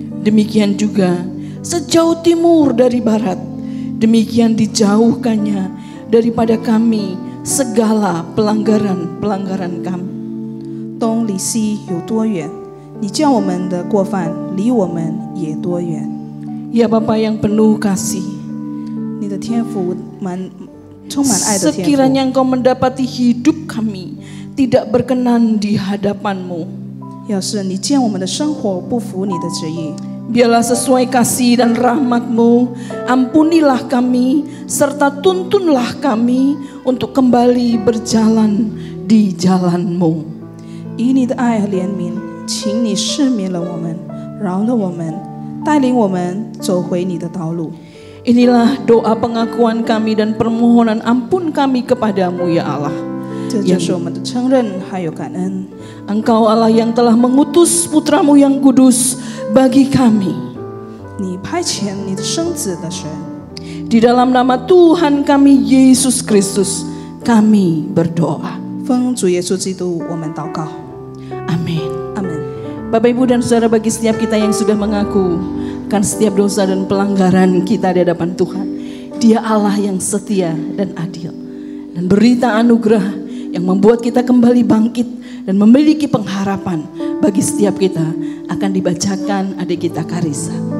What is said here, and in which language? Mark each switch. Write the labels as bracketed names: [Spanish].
[Indonesian] Demikian juga sejauh timur dari barat, demikian dijauhkannya daripada kami segala pelanggaran-pelanggaran kami. [Chinese] 东离西有多远，你叫我们的过犯离我们也多远。 [Indonesian] Ya Bapa yang penuh kasih, [Chinese] 你的天赋充满爱的天赋。 [Indonesian] sekiranya Engkau mendapati hidup kami tidak berkenan di hadapan-Mu, [Chinese] 要是你见我们的生活不符你的旨意， [Indonesian] biarlah sesuai kasih dan rahmat-Mu, ampunilah kami serta tuntunlah kami untuk kembali berjalan di jalan-Mu. [Chinese] 以你的爱和怜悯，请你赦免了我们，饶了我们，带领我们走回你的道路。 [Indonesian] Inilah doa pengakuan kami dan permohonan ampun kami kepadamu ya Allah. [Chinese] 这就是我们的承认还有感恩。 [Indonesian] Engkau Allah yang telah mengutus putramu yang kudus bagi kami. [Chinese] 你派遣你的生子的神， [Indonesian] Di dalam nama Tuhan kami Yesus Kristus, kami berdoa. [Chinese] 奉主耶稣基督，我们祷告。 [Indonesian] Amin. [Chinese] 阿门。 [Indonesian] Bapak, Ibu, dan Saudara, bagi setiap kita yang sudah mengaku akan setiap dosa dan pelanggaran kita di hadapan Tuhan, Dia Allah yang setia dan adil, dan berita anugerah yang membuat kita kembali bangkit dan memiliki pengharapan bagi setiap kita akan dibacakan adik kita Karissa.